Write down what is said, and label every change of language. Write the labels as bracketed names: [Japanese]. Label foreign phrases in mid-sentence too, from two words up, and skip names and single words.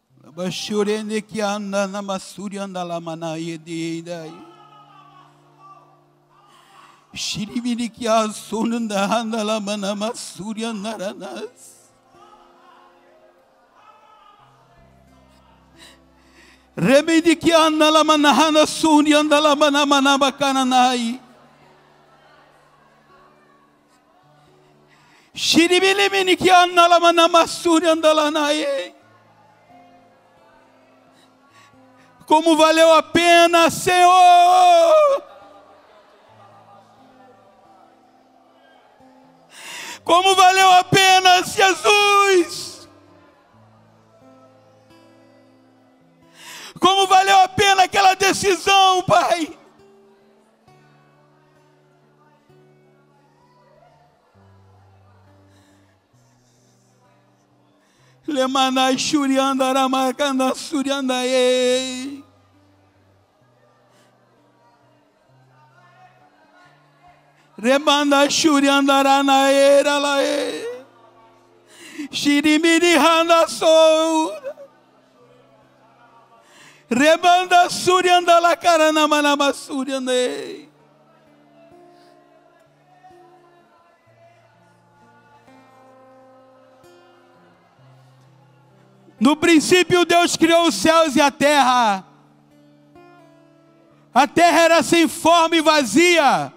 [Portuguese] Bashurene que anda na masuri anda lá manaie de daí. Shiribini que a sonunda anda lá mana masuri andaranas. Remedi que anda lá manahana suni anda lá mana mana bacana nai. Shiribini que anda lá mana masuri anda lá nai. Como valeu a pena, Senhor! Como valeu a pena, Jesus! Como valeu a pena aquela decisão, Pai! Lemanai shuriandara marcanda suriandae. Remanda shuriandara naera lae. Shirimiri handa sou. Rebanda suriandala karana manama suriandae. No princípio Deus criou os céus e a terra. A terra era sem forma e vazia.